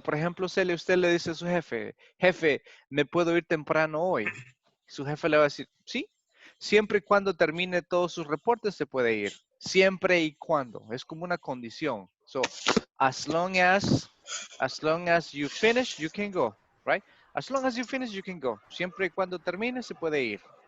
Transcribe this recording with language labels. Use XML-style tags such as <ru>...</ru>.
<es>Por ejemplo, usted le dice a su jefe, jefe, ¿me puedo ir temprano hoy? Su jefe le va a decir, sí, siempre y cuando termine todos sus reportes se puede ir. Siempre y cuando. Es como una condición.</es> <en>So, as long as you finish, you can go, right? As long as you finish, you can go.</en> <es>Siempre y cuando termine, se puede ir.</es>